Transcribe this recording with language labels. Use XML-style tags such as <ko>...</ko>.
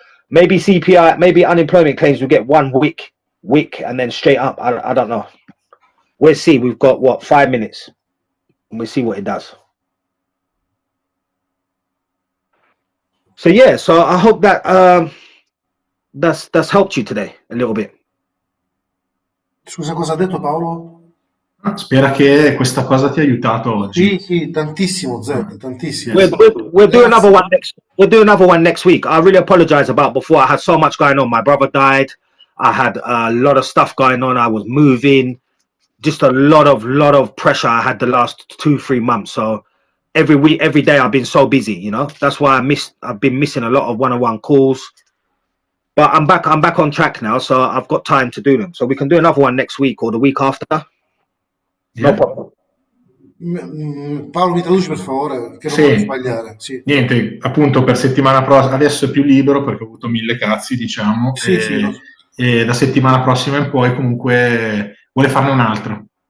<en>Maybe CPI, maybe unemployment claims will get 1 week and then straight up. I don't know. We'll see. We've got what, 5 minutes, and we'll see what it does. So yeah, so I hope that that's helped you today a little bit.</en> <it>Scusa, cosa ha detto Paolo? Spera che questa cosa ti ha aiutato oggi. Sì, tantissimo Zed, tantissimo.</it> <en>We'll do another one next. We'll do another one next week. I really apologize about before. I had so much going on. My brother died. I had a lot of stuff going on. I was moving. Just a lot of pressure I had the last 2-3 months. So every week, every day I've been so busy, you know. That's why I've been missing a lot of one-on-one calls. But I'm back on track now, so I've got time to do them. So we can do another one next week or the week after. Yeah. No problem.</en> <it>Paolo, mi traduci per favore, che non voglio sbagliare. Sì. Niente, appunto per settimana prossima, adesso è più libero perché ho avuto 1000 cazzi, diciamo, e da settimana prossima in poi comunque vuole farne un altro.</it>